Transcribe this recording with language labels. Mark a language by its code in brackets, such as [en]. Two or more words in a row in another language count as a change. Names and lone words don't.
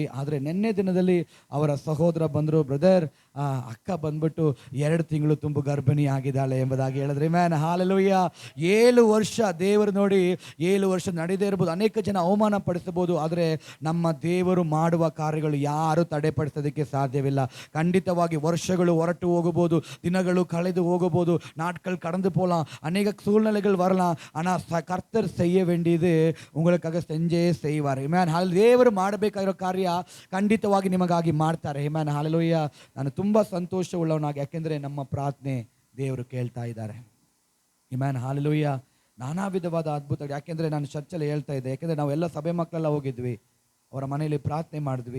[kn] ಆದರೆ ನಿನ್ನೆ ದಿನದಲ್ಲಿ ಅವರ ಸಹೋದರ ಬಂದರು, ಬ್ರದರ್ ಅಕ್ಕ ಬಂದ್ಬಿಟ್ಟು 2 ತಿಂಗಳು ತುಂಬು ಗರ್ಭಿಣಿ ಆಗಿದ್ದಾಳೆ ಎಂಬುದಾಗಿ ಹೇಳಿದ್ರೆ. ಮ್ಯಾನ್ ಹಾಲೆಲೂಯ. 7 ವರ್ಷ ದೇವರು ನೋಡಿ, 7 ವರ್ಷ ನಡೆದೇ ಇರ್ಬೋದು, ಅನೇಕ ಜನ ಅವಮಾನ ಪಡಿಸಬಹುದು, ಆದರೆ ನಮ್ಮ ದೇವರು ಮಾಡುವ ಕಾರ್ಯಗಳು ಯಾರು ತಡೆಪಡಿಸೋದಕ್ಕೆ ಸಾಧ್ಯವಿಲ್ಲ. ಖಂಡಿತವಾಗಿ ವರ್ಷಗಳು ಹೊರಟು ಹೋಗಬಹುದು, ದಿನಗಳು ಕಳೆದು ಹೋಗಬಹುದು, [ta] நாட்கள் கடந்து போகலாம், அநேக சூழ்நிலைகள் வரலாம். ஆனால் கர்த்தர் செய்ய வேண்டியது உங்களுக்காக செஞ்சே செய்வார். [kn] ಆಮೆನ್. ದೇವರು ಮಾಡಬೇಕಾಗಿರೋ ಕಾರ್ಯ ಖಂಡಿತವಾಗಿ ನಿಮಗಾಗಿ ಮಾಡ್ತಾರೆ. ಆಮೆನ್. ಹಲ್ಲೆಲೂಯಾ. ನಾನು ತುಂಬ ಸಂತೋಷವುಳ್ಳವನಾಗಿ, ಯಾಕೆಂದರೆ ನಮ್ಮ ಪ್ರಾರ್ಥನೆ ದೇವರು ಕೇಳ್ತಾ ಇದ್ದಾರೆ. ಆಮೆನ್. ಹಲ್ಲೆಲೂಯಾ. ನಾನಾ ವಿಧವಾದ ಅದ್ಭುತ, ಯಾಕೆಂದರೆ ನಾನು ಚರ್ಚಲ್ಲಿ ಹೇಳ್ತಾ ಇದ್ದೆ, ಯಾಕೆಂದರೆ ನಾವೆಲ್ಲ ಸಭೆ ಮಕ್ಕಳೆಲ್ಲ ಹೋಗಿದ್ವಿ, ಅವರ ಮನೆಯಲ್ಲಿ ಪ್ರಾರ್ಥನೆ ಮಾಡಿದ್ವಿ.